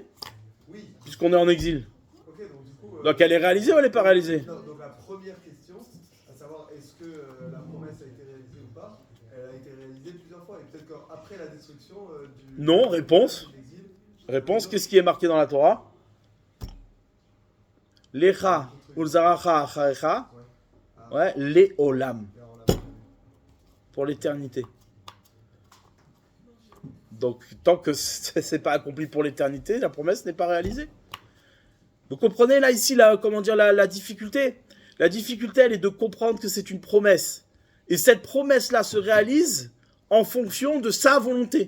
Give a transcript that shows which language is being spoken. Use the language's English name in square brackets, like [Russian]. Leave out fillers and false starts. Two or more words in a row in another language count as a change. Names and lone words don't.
[French] Oui. Puisqu'on est en exil. Ok, donc du coup. Donc elle est réalisée ou elle n'est pas réalisée? Donc la première question, à savoir est-ce que la promesse a été réalisée ou pas, elle a été réalisée plusieurs fois. Et peut-être qu'après la destruction du. Non, réponse. Réponse, qu'est-ce qui est marqué dans la Torah? [Hebrew] לך ולזרעך אחריך. [French] Ouais, leolam. Pour l'éternité. Donc, tant que c'est pas accompli pour l'éternité, la promesse n'est pas réalisée. Vous comprenez là, ici, la difficulté? La difficulté, elle est de comprendre que c'est une promesse. Et cette promesse-là se réalise en fonction de sa volonté.